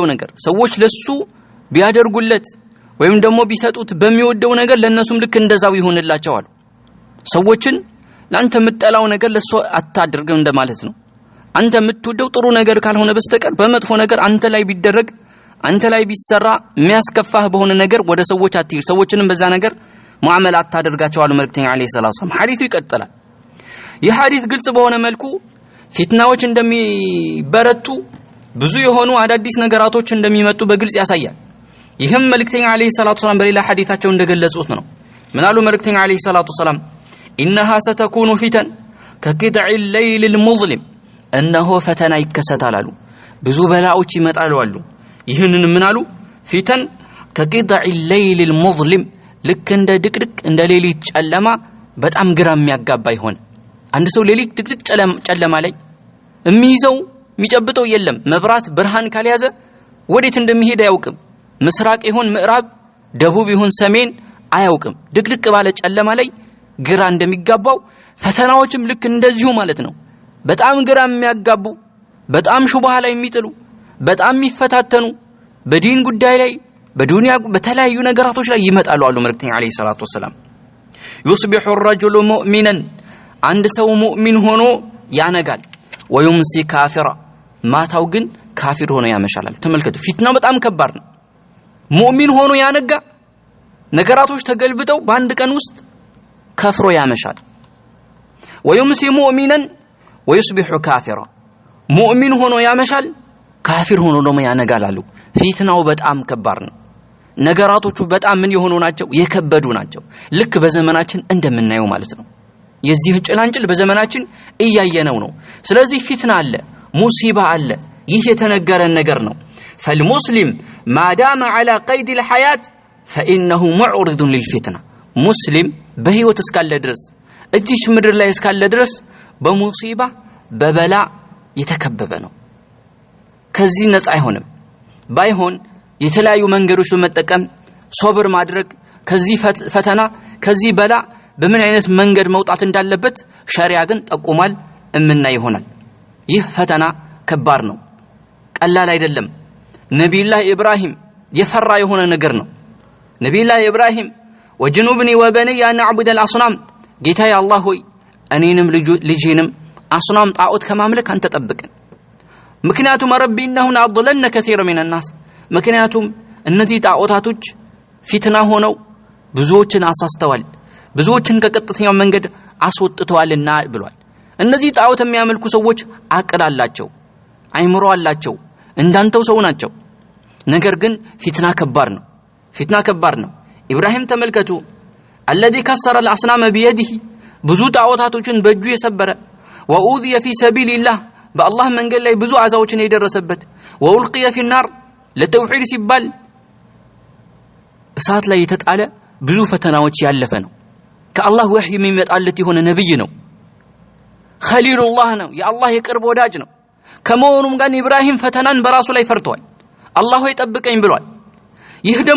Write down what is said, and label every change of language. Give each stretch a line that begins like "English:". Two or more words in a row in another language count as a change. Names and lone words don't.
Amharic: ነገር ሰዎች ለሱ ቢያደርጉለት ወይም ደግሞ ቢሰጡት በሚወደው ነገር ለነሱም ልክ እንደዛው ይሆንላቸው አሉ ሰዎችን ላንተ የምትጠላው ነገር ለሱ አታድርግ እንደማለት ነው አንተ የምትወደው ጥሩ ነገር ካልሆነ በስተቀር በመጥፎ ነገር አንተ ላይ ቢደረግ አንተ ላይ ቢሰራ የሚያስከፋህ በሆነ ነገር ወደ ሰዎች አትይር ሰዎችንም በዛ ነገር ሙአመላ አታደርጋቸው አሉ መልእክተኛ
Arabic: عليه الصلاة والسلام
Amharic: ሐዲሱ ይቀጥላል ይህ ሐዲስ ግልጽ በሆነ መልኩ ፊትናዎች እንደሚበረቱ ብዙ የሆኑ አዳዲስ ነገራቶች እንደሚመጡ በግልጽ ያሳያል ይህም መልእክተኛ
Arabic: عليه الصلاة والسلام
Amharic: በሌላ ሐዲሳቸው እንደገለጹት ነው ምን አሉ መልእክተኛ
Arabic: عليه الصلاة والسلام انها ستكون فتن كقطع الليل المظلم انه
Amharic: ፈተና ይከሰታል አሉ ብዙ በላዎች ይመጣሉ አሉ ይህንን ምን አሉ ፊተን
Arabic: كقطع الليل المظلم
Amharic: ልክ እንደ ድቅድቅ እንደ ሌሊት ጨለማ በጣም ግራ የሚያጋባ ይሆን አንድ ሰው ሌሊት ድቅድቅ ጨለማ ላይ የሚይዘው የሚጨብጠው የለም መብራት ብርሃን ካልያዘ ወዴት እንደሚሄድ አያውቅም ምስራቅ ይሁን ምዕራብ ደቡብ ይሁን ሰሜን አያውቅም ድቅድቅ ባለ ጨለማ ላይ ግራ እንደሚጋባው ፈተናዎችም ልክ እንደዚሁ ማለት ነው በጣም ግራ የሚያጋቡ በጣም ሹብሃ ላይ የሚጥሉ በጣም የሚፈታተኑ በዲን ጉዳይ ላይ በዱንያ በተለያዩ ነገራቶች ላይ ይመጣሉ አሉ መልእክተኛ
Arabic: عليه الصلاة والسلام يصبح الرجل مؤمنا
Amharic: አንድ ሰው ሙእሚን ሆኖ ያነጋል
Arabic: ويمسي كافرا
Amharic: ማታው ግን ካፊር ሆኖ ያመሻል ተመልከቱ ፊትናው በጣም ከባድ ነው ሙእሚን ሆኖ ያነጋ ነገራቶች ተገልብጠው በአንድ ቀን ውስጥ ከፍሮ ያመሻል
Arabic: ويمسي مؤمنا ويصبح كافرا
Amharic: ሙእሚን ሆኖ ያመሻል ካፊር ሆኖ ደግሞ ያነጋል አሉ ፊትናው በጣም ከባድ ነው ነገራቶቹ በጣም ምን የሆኑ ናቸው የከበዱ ናቸው ልክ በዘመናችን እንደምናየው ማለት ነው የዚህ ጭላንጭል በዘመናችን እያየነው ነው ስለዚህ ፊትና አለ ሙሲባ አለ ይህ የተነገረ ነገር ነው
Arabic: فالمسلم ما دام على قيد الحياة فإنه معرض للفتنة
Amharic: مسلم በህይወት እስካለ ድረስ እዚህ ምድር ላይ እስካለ ድረስ በሙሲባ በበላ የተከበበ ነው ከዚህ ነፃ አይሆንም ባይሆን የተለያዩ መንገዶች በመጠቀም ሶብር ማድረግ ከዚህ ፈተና ከዚህ በላ በምን አይነት መንገድ መውጣት እንዳለበት ሸሪዓ ግን ጠቁሟል እምና ይሆናል ይህ ፈተና ከባድ ነው ቀላል አይደለም ነብዩላህ ኢብራሂም የፈራ የሆነ ነገር ነው ነብዩላህ ኢብራሂም
Arabic: واجنبني وبني أن نعبد
Amharic: አልአስናም ጌታዬ አላህ ሆይ እኔንም ልጄንም አስናም ጣዖት ከማምለክ አንተ ጠብቀን ምክንያቱም
Arabic: رب إنهن أضللن كثيرا من الناس
Amharic: ምክንያቱም እነዚህ ጣዖታቶች ፊትና ሆነው ብዙዎችን አሳስተዋል ብዙዎችን ከቀጥተኛው መንገድ አስወጥተዋልና ብሏል እነዚህ ጣዖት የሚያመልኩ ሰዎች አቅል አላቸው አይምሮ አላቸው እንዳንተው ሰው ናቸው ነገር ግን ፊትና ከባድ ነው ኢብራሂም ተመልከቱ
Arabic: الذي كسر الاصنام بيده
Amharic: ብዙ ጣዖታቶችን በእጁ የሰበረ
Arabic: وأوذي في سبيل الله
Amharic: በአላህ መንገድ ላይ ብዙ አዛዎችን የደረሰበት
Arabic: وألقي في النار
Amharic: ለተውሂድ ሲባል እሳት ላይ የተጣለ ብዙ ፈተናዎች ያለፈ ነው። ከአላህ ወህይ የሚመጣለት የሆነ ነብይ ነው። ኸሊሉላህ ነው፣ የአላህ የቅርብ ወዳጅ ነው። ከመሆኑም ጋር ኢብራሂም ፈተናን በራሱ ላይ ፈርቷል። አላህ ሆይ ጠብቀኝ ብሏል። ይህ ደግሞ